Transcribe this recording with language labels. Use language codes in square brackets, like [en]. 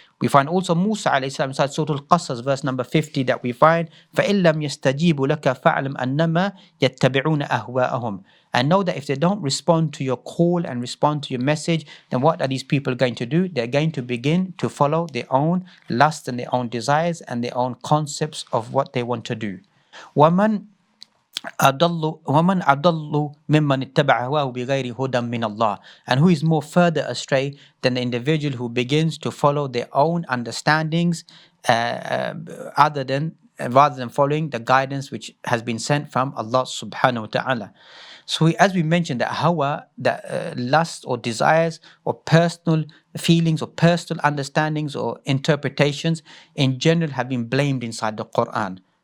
[en] We find also Musa alayhi salam inside Surah Al-Qasas, verse number 50, that we find, [ar] فَإِن لَمْ يَسْتَجِيبُوا لَكَ فَاعْلَمْ أَنَّمَا يَتَّبِعُونَ أَهْوَاءَهُمْ. [en] And know that if they don't respond to your call and respond to your message, then what are these people going to do? They're going to begin to follow their own lust and their own desires and their own concepts of what they want to do. [ar] وَمَنْ أضل ممن اتبع هواه بغير هدى من الله. [en] And who is more further astray than the individual who begins to follow their own understandings rather than following the guidance which has been sent from Allah subhanahu wa ta'ala. So as we mentioned, that hawa, that lust or desires or personal feelings or personal understandings or interpretations in general have been blamed inside the Quran.